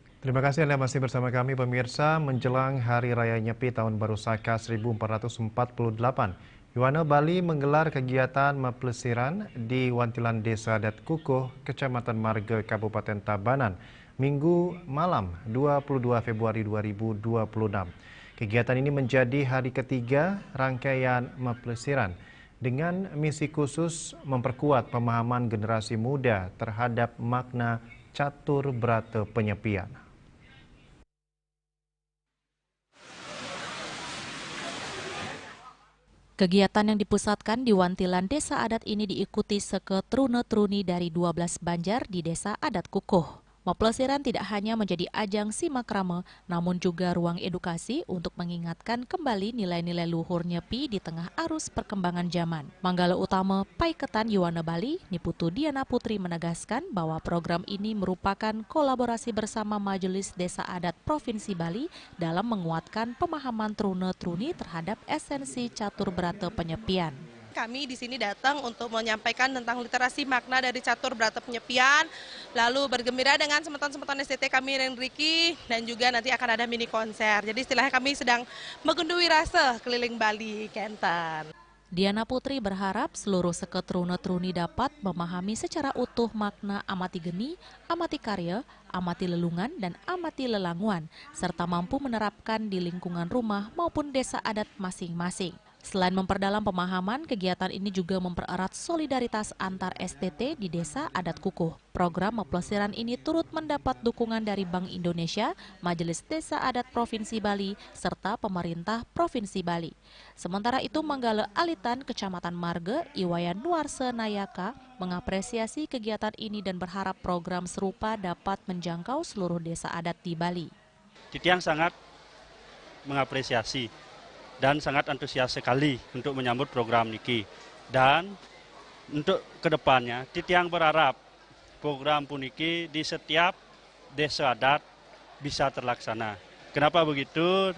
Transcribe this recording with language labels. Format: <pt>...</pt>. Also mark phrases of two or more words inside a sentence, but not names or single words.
<id>Terima kasih Anda masih bersama kami pemirsa. Menjelang Hari Raya Nyepi Tahun Baru Saka 1448, Yuwana Bali menggelar kegiatan mapelesiran di Wantilan Desa Adat Kukuh, Kecamatan Marga, Kabupaten Tabanan, Minggu malam 22 Februari 2026. Kegiatan ini menjadi hari ketiga rangkaian mapelesiran dengan misi khusus memperkuat pemahaman generasi muda terhadap makna catur berata penyepian. Kegiatan yang dipusatkan di Wantilan Desa Adat ini diikuti seketrune-truni dari 12 banjar di Desa Adat Kukuh. Mapelesiran tidak hanya menjadi ajang simakrama, namun juga ruang edukasi untuk mengingatkan kembali nilai-nilai luhur Nyepi di tengah arus perkembangan zaman. Manggala Utama Paiketan Yuwana Bali, Niputu Diana Putri menegaskan bahwa program ini merupakan kolaborasi bersama Majelis Desa Adat Provinsi Bali dalam menguatkan pemahaman trune-truni terhadap esensi catur berata penyepian. Kami di sini datang untuk menyampaikan tentang literasi makna dari catur berata penyepian, lalu bergembira dengan semeton-semeton STT kami yang Riki, dan juga nanti akan ada mini konser. Jadi istilahnya kami sedang megundui rasa keliling Bali, Kenten. Diana Putri berharap seluruh seketrune-truni dapat memahami secara utuh makna amati geni, amati karya, amati lelungan, dan amati lelanguan, serta mampu menerapkan di lingkungan rumah maupun desa adat masing-masing. Selain memperdalam pemahaman, kegiatan ini juga mempererat solidaritas antar STT di Desa Adat Kukuh. Program mapelesiran ini turut mendapat dukungan dari Bank Indonesia, Majelis Desa Adat Provinsi Bali, serta pemerintah Provinsi Bali. Sementara itu, Manggala Alitan, Kecamatan Marga, Iwayan Nuarse Nayaka, mengapresiasi kegiatan ini dan berharap program serupa dapat menjangkau seluruh desa adat di Bali. Titiang sangat mengapresiasi dan sangat antusias sekali untuk menyambut program niki. Dan untuk kedepannya, Titiang berharap program puniki di setiap desa adat bisa terlaksana. Kenapa begitu?</id>